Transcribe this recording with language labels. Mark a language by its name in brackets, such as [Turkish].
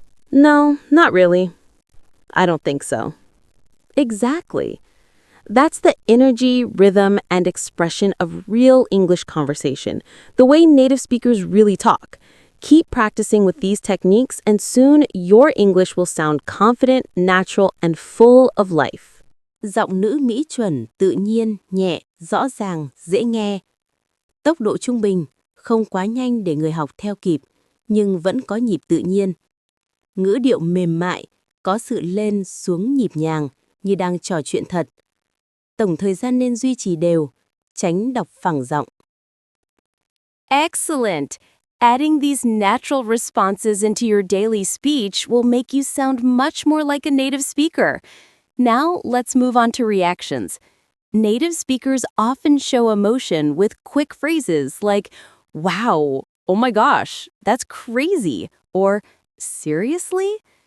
[English] No, not really. I don't think so. Exactly. That's the energy, rhythm, and expression of real English conversation, the way native speakers really talk. Keep practicing with these techniques, and soon your English will sound confident, natural, and full of life. [Vietnamese] Giọng nữ Mỹ chuẩn, tự nhiên, nhẹ, rõ ràng, dễ nghe. Tốc độ trung bình, không quá nhanh để người học theo kịp, nhưng vẫn có nhịp tự nhiên. Ngữ điệu mềm mại, có sự lên xuống nhịp nhàng như đang trò chuyện thật. Tổng thời gian nên duy trì đều, tránh đọc phẳng giọng. [English] Excellent! Adding these natural responses into your daily speech will make you sound much more like a native speaker. Now, let's move on to reactions. Native speakers often show emotion with quick phrases like, wow, oh my gosh, that's crazy, or seriously?